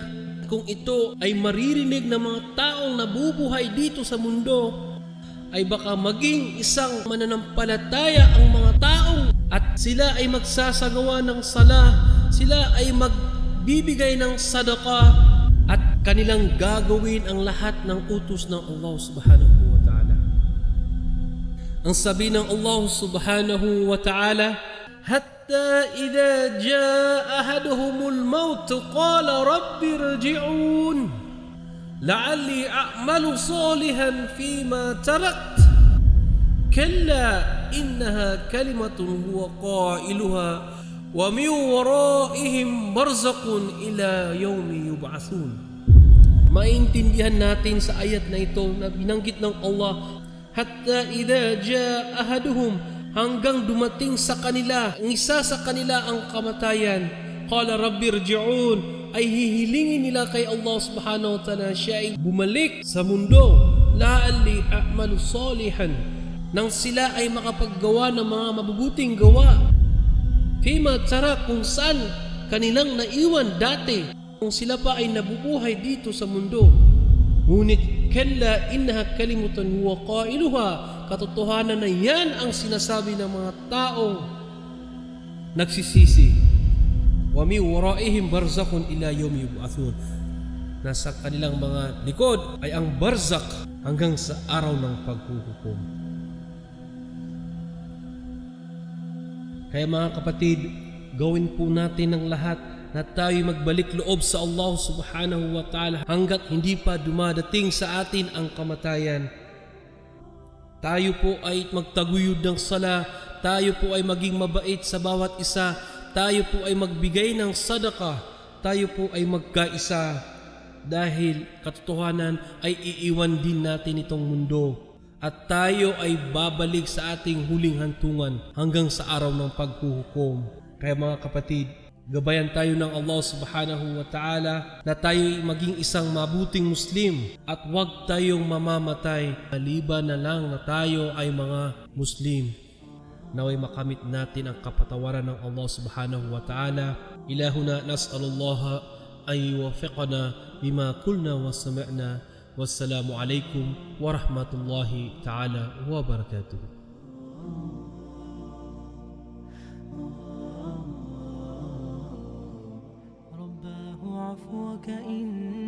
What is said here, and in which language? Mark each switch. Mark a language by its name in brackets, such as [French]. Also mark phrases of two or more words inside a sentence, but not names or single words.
[Filipino] Kung ito ay maririnig ng mga taong nabubuhay dito sa mundo, ay baka maging isang mananampalataya ang mga taong at sila ay magsasagawa ng sala, sila ay magbibigay ng sadaqah at kanilang gagawin ang lahat ng utos ng Allah [Arabic] سبحانه وتعالى. [Filipino] Ang sabi ng [Arabic] الله سبحانه وتعالى, حتى إذا جاء أحدهم الموت قال رب ارجعون لعلي أعمل صالحا فيما تركت كلا إنها كلمة هو قائلها ومن ورائهم برزق إلى يوم يبعثون. [Filipino] Maintindihan natin sa ayat na ito na binanggit ng Allah, [Arabic] حتى إذا جاء أحدهم, [Filipino] hanggang dumating sa kanila, ang isa sa kanila ang kamatayan. [Arabic] قال رب ارجعون, [Filipino] ay hihilingin nila kay Allah [Arabic] سبحانه وتعالى [Filipino] siya ay bumalik sa mundo. [Arabic] لعلي أعمل صالحا, [Filipino] nang sila ay makapaggawa ng mga mabubuting gawa. [Arabic] فيما ترك, [Filipino] kung saan kanilang naiwan dati, kung sila pa ay nabubuhay dito sa mundo. [Arabic] Ngunit كلا إنها كلمة هو قائلها, [Filipino] katotohanan na yan ang sinasabi ng mga taong nagsisisi. [Arabic] ومن ورائهم برزخ إلى يوم يبعثون, [Filipino] nasa kanilang mga likod ay ang barzakh hanggang sa araw ng paghuhukom. Kaya mga kapatid, gawin po natin ang lahat na tayo magbalik loob sa Allah [Arabic] سبحانه وتعالى [Filipino] hanggat hindi pa dumadating sa atin ang kamatayan. Tayo po ay magtaguyod ng sala, tayo po ay maging mabait sa bawat isa, tayo po ay magbigay ng sadaka, tayo po ay magkaisa, dahil katotohanan ay iiwan din natin itong mundo at tayo ay babalik sa ating huling hantungan hanggang sa araw ng paghuhukom. Kaya mga kapatid, gabayan tayo ng Allah [Arabic] سبحانه وتعالى [Filipino] na tayo maging isang mabuting Muslim at huwag tayong mamamatay maliban na lang na tayo ay mga Muslim. Naway makamit natin ang kapatawaran ng Allah [Arabic] سبحانه وتعالى. إلهنا نسأل الله أن يوفقنا بما قلنا وسمعنا. والسلام عليكم ورحمة الله تعالى وبركاته. عفوك إن